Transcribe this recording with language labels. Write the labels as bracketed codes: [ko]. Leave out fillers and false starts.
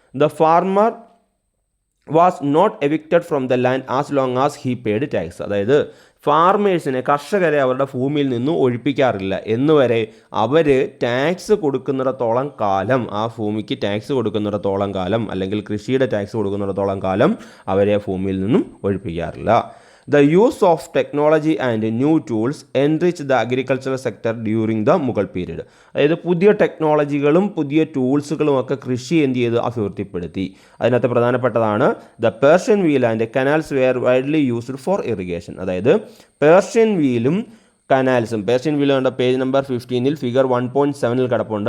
[en] The farmer was not evicted from the land as long as he paid tax. [ml] അതായത് കർഷകരെ അവരുടെ ഭൂമിയിൽ നിന്നും ഒഴിപ്പിക്കാറില്ല എന്നുവരെ അവർ ടാക്സ് കൊടുക്കുന്നിടത്തോളം കാലം, ആ ഭൂമിക്ക് ടാക്സ് കൊടുക്കുന്നിടത്തോളം കാലം, അല്ലെങ്കിൽ കൃഷിയുടെ ടാക്സ് കൊടുക്കുന്നിടത്തോളം കാലം അവരെ ഭൂമിയിൽ നിന്നും ഒഴിപ്പിക്കാറില്ല. [en] The use of technology and new tools enriched the agricultural sector during the Mughal period. [ml] അതായത് പുതിയ ടെക്നോളജികളും പുതിയ ടൂൾസുകളും ഒക്കെ കൃഷി എന്ത് ചെയ്ത് അഭിവൃദ്ധിപ്പെടുത്തി. അതിനകത്ത് പ്രധാനപ്പെട്ടതാണ് [en] The Persian wheel and canals were widely used for irrigation. [ml] അതായത് പേർഷ്യൻ വീലും കനാൽസും. പേർഷ്യൻ വീൽ കണ്ട പേജ് നമ്പർ 15 ഫിഗർ 1.7 കിടപ്പുണ്ട്.